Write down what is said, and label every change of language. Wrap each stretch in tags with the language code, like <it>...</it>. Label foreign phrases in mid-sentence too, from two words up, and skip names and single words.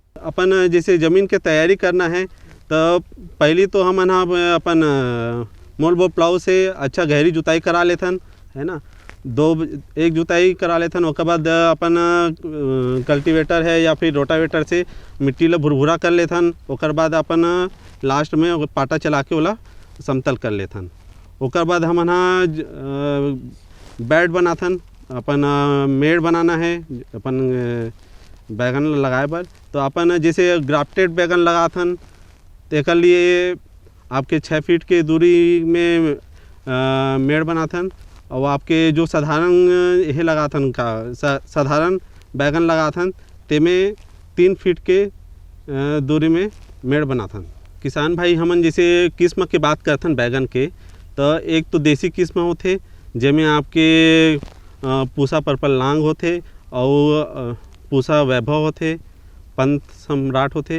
<hne>अपन जैसे ज़मीन के तैयारी करना है तो पहले तो हम अपन मोल बो प्लाव से अच्छा गहरी जुताई करा लेथन, है ना। एक जुताई करा लेथन, उसके बाद अपन कल्टीवेटर है या फिर रोटावेटर से मिट्टी ला भुरभुरा कर लेथन। उसके बाद अपन लास्ट में पाटा चला के ओला समतल कर लेथन। ओकर बाद हमन हा बेड बनाथन, अपन मेड़ बनाना है अपन बैगन लगाए बर। तो अपन जैसे ग्राफ्टेड बैगन लगाथन तो एक लिए आपके 6 फीट के दूरी में मेड़ बनाथन, और आपके जो साधारण यह लगाथन का साधारण बैगन लगाथन तेमें 3 फीट के दूरी में मेड़ बनाथन। किसान भाई हमन जैसे किस्म के बात करथन बैगन के, तो एक तो देसी किस्म होथे जेमें आपके पूसा पर्पल लांग होथे और पूसा वैभव होथे, पंत सम्राट होथे।</hne>